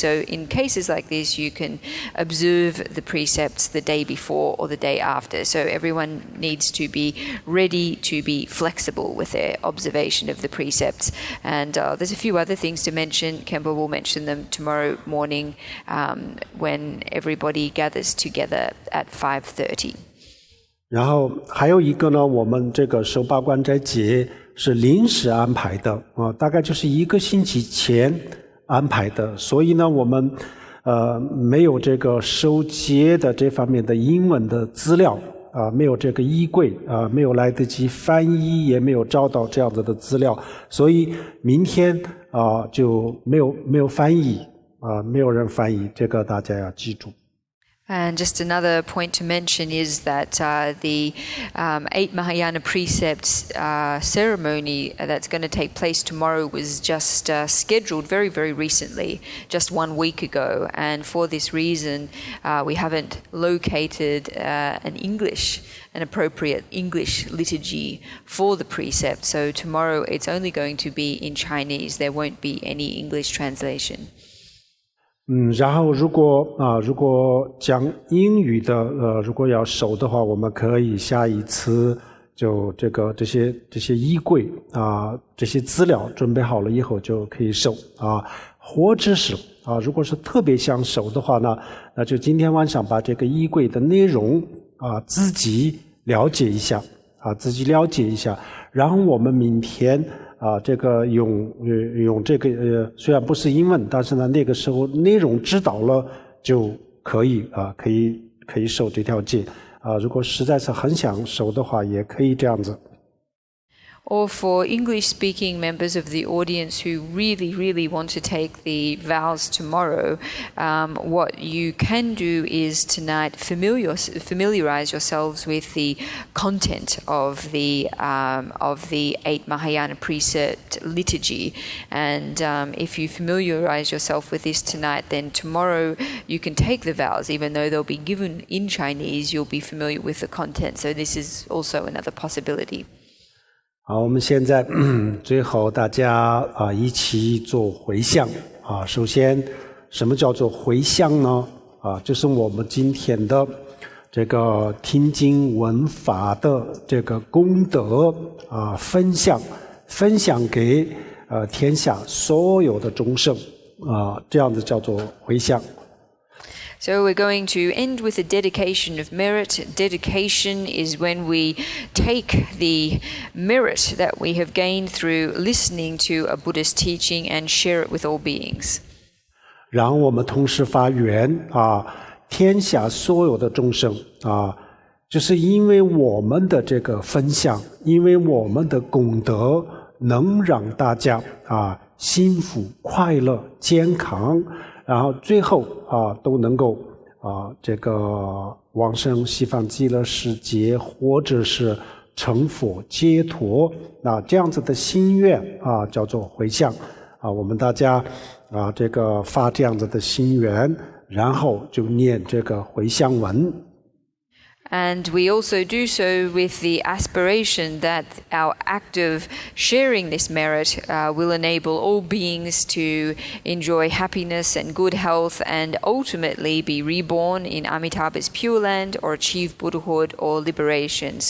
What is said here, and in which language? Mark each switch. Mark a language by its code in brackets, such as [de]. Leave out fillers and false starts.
[en] So in cases like this, you can observe the precepts the day before or the day after. So everyone needs to be ready to be flexible with their observation of the precepts. And there's a few other things to mention. Kemba will mention them tomorrow morning when everybody gathers together at 5:30. [zh] 然后还有一个呢，我们这个守八关斋节是临时安排的大概就是1个星期前安排的，所以呢我们没有这个守节的这方面的英文的资料没有这个衣柜没有来得及翻译，也没有找到这样子的资料，所以明天就没有翻译没有人翻译，这个大家要记住。 [en] And just another point to mention is that the 8 Mahayana precepts ceremony that's going to take place tomorrow was just scheduled very, very recently, just 1 week ago. And for this reason, we haven't located an appropriate English liturgy for the precept. So tomorrow it's only going to be in Chinese. There won't be any English translation. [zh] 然后如果讲英语的如果要守的话，我们可以下一次就这些衣柜这些资料准备好了以后就可以守或者是如果是特别想守的话呢，那就今天晚上把这个衣柜的内容自己了解一下自己了解一下，然后我们明天这个用这个虽然不是英文，但是呢那个时候内容知道了就可以可以守这条戒如果实在是很想守的话，也可以这样子。 [en] Or for English-speaking members of the audience who really, really want to take the vows tomorrow, what you can do is tonight familiarize yourselves with the content of the 8 Mahayana precept liturgy. And if you familiarize yourself with this tonight, then tomorrow you can take the vows. Even though they'll be given in Chinese, you'll be familiar with the content. So this is also another possibility. [zh] 好，我们现在最后大家一起做回向首先什么叫做回向呢就是我们今天的这个听经闻法的这个功德分享给天下所有的众生这样子叫做回向。 [en] So we're going to end with a dedication of merit. Dedication is when we take the merit that we have gained through listening to a Buddhist teaching and share it with all beings. [zh] 然后我们同时发愿天下所有的众生就是因为我们的这个分享，因为我们的功德能让大家幸福、快乐、健康。然后最后都能够这个往生西方极乐世界，或者是成佛解脱，这样子的心愿叫做回向我们大家这个发这样子的心愿，然后就念这个回向文。 [en] And we also do so with the aspiration that our act of sharing this merit will enable all beings to enjoy happiness and good health and ultimately be reborn in Amitabha's Pure Land or achieve Buddhahood or liberation.